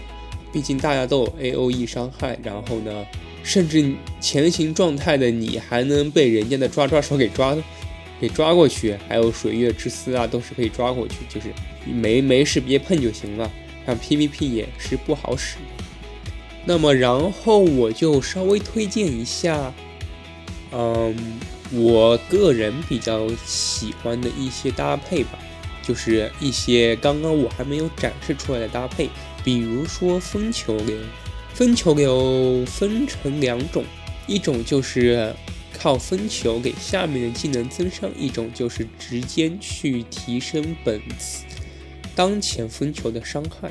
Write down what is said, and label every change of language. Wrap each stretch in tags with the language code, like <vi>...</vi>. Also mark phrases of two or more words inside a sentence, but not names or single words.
<zh>畢竟大家都有 AOE 傷害，然後呢，甚至前行狀態的你還能被人家的抓手給抓過去，還有水月之絲啊，都是可以抓過去，就是沒事別碰就行了。像 PVP 也是不好使。那麼然後我就稍微推薦一下，我個人比較喜歡的一些搭配吧，就是一些剛剛我還沒有展示出來的搭配，比如說風球流。風球流分成兩種，一種就是靠風球給下面的技能增傷，一種就是直接去提升當前風球的傷害。</zh>